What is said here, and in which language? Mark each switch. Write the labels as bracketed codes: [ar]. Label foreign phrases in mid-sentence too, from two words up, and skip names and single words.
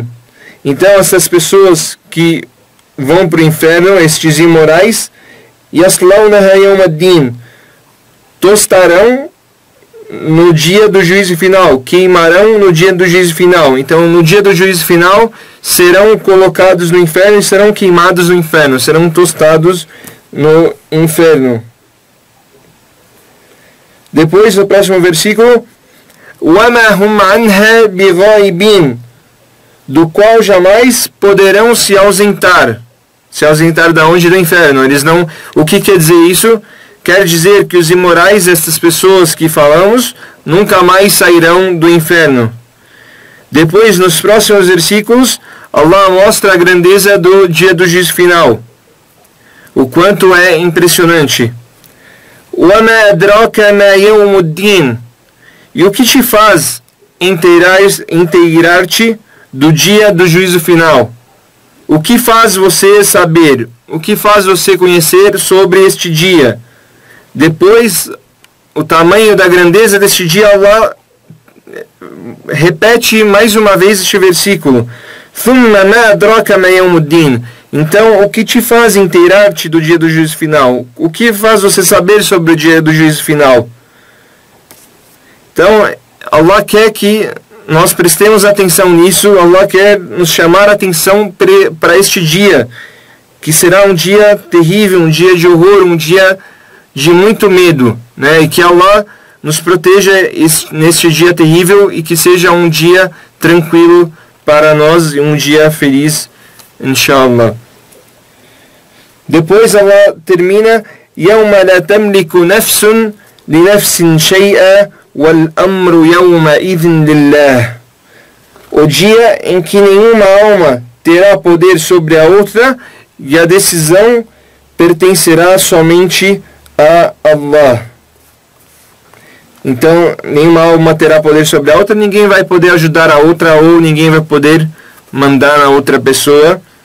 [pt] Então essas pessoas que vão para o inferno, estes imorais, [ar] يَصْلَوْنَهَا يَوْمَ الدِّينِ, [pt] tostarão no dia do juízo final, queimarão no dia do juízo final. Então no dia do juízo final serão colocados no inferno e serão queimados no inferno, serão tostados no inferno. Depois no próximo versículo, [ar] وَمَا هُمْ عَنْهَا بِغَائِبِينَ, [pt] do qual jamais poderão se ausentar. Se ausentar da onde? Do inferno. Eles não. O que quer dizer isso? Quer dizer que os imorais, essas pessoas que falamos, nunca mais sairão do inferno. Depois, nos próximos versículos, Allah mostra a grandeza do dia do juízo final. O quanto é impressionante. [ar] وَمَا أَدْرَاكَ مَا يَوْمُ الدِّينِ, [pt] e o que te faz inteirar-te do dia do juízo final? O que faz você saber? O que faz você conhecer sobre este dia? Depois, o tamanho da grandeza deste dia, Allah repete mais uma vez este versículo. [ar] ثُمَّ مَا أَدْرَاكَ مَا يَوْمُ الدِّينِ. [pt] Então, o que te faz inteirar-te do dia do juízo final? O que faz você saber sobre o dia do juízo final? Então, Allah quer que nós prestemos atenção nisso. Allah quer nos chamar a atenção para este dia, que será um dia terrível, um dia de horror, um dia de muito medo, né? E que Allah nos proteja neste dia terrível e que seja um dia tranquilo para nós e um dia feliz, inshallah. Depois Allah termina: [ar] يَوْمَ لَا تَمْلِكُ نَفْسٌ لِنَفْسٍ شَيْئًا وَالْأَمْرُ يَوْمَئِذٍ لِلَّهِ. [pt] O dia em que nenhuma alma terá poder sobre a outra e a decisão pertencerá somente a Allah. Então, nenhuma alma terá poder sobre a outra, ninguém vai poder ajudar a outra ou ninguém vai poder mandar na outra pessoa.